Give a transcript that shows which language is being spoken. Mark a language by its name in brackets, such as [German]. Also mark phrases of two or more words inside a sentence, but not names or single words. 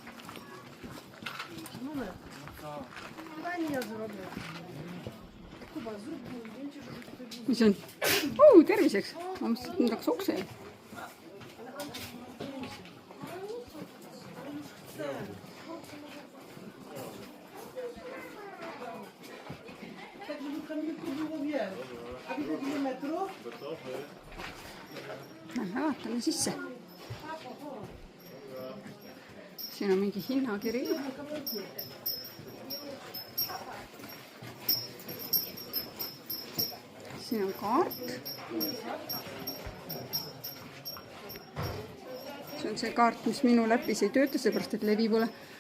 [Polish] Daj mi ja zrobię. Kuba, zrób mi zdjęcie, żeby [Estonian] Mis on? Terviseks. Ma mõtlesin, et nüüd hakkas ukse. [Polish] tak, żeby kamilku było wiele. A ile metrów? [Estonian] Lähme vaatame sisse. Siin on mingi hinnakiri. Siin on kaart. See on see kaart, mis minu läpis ei tööta, seepärast et levi pole.